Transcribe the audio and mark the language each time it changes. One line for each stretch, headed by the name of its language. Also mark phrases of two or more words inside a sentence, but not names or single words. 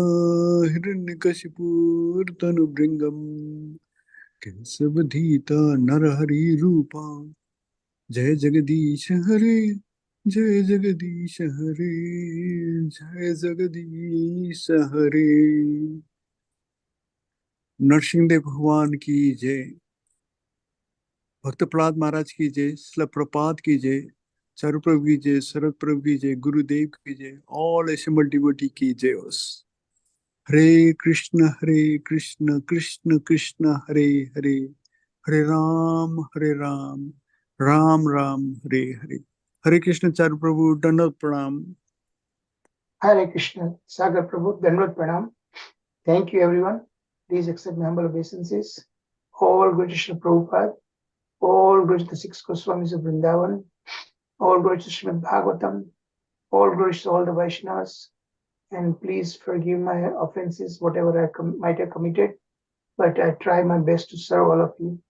Sanskrit: हिरण्यकशिपुर तनुभृङ्गम् केशवधृत नरहरि रूप जय जगदीश हरे जय जगदीश हरे जय जगदीश हरे
Hindi: नरसिंहदेव भगवान की जय भक्त प्रहलाद महाराज की जय शिला प्रपात की जय चारू प्रभु की जय शरद प्रभु की जय गुरुदेव की जय
English: all assembled devotee
Hindi: की जय हरे कृष्ण कृष्ण कृष्ण हरे हरे हरे राम राम राम हरे हरे हरे कृष्ण चारू प्रभु दंडवत प्रणाम
English: Hare Krishna, Sagar Prabhu,
Hindi: दंडवत प्रणाम.
English: Thank you, everyone. Please accept my humble obeisances. All glory to Srila Prabhupada, all glory to the six Goswamis of Vrindavan, all glory to Srimad Bhagavatam, all glory to all the Vaishnavas, and please forgive my offenses, whatever I might have committed, but I try my best to serve all of you.